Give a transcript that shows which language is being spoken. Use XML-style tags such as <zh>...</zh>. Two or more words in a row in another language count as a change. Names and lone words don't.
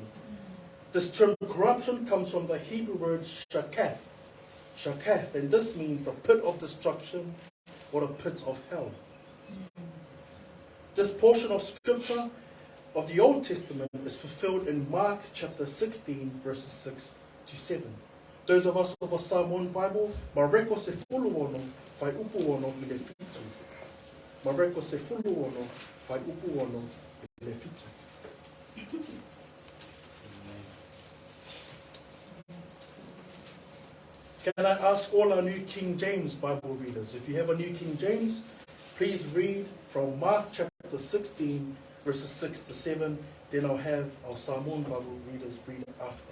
<en>This term corruption comes from the Hebrew word shakath, and this means the pit of destruction or the pit of hell. This portion of scripture of the Old Testament is fulfilled in Mark chapter 16, verses 6 to 7. Those of us with a Samoan Bible,</en> <sm>mareko se fulu ono, whai upu ono I le fitu. Mareko se fulu ono, whai upu ono I le fitu.</sm> <en>Can I ask all our New King James Bible readers, if you have a New King James, please read from Mark chapter 16, verses 6 to 7. Then I'll have our Samoan Bible readers read after.</en>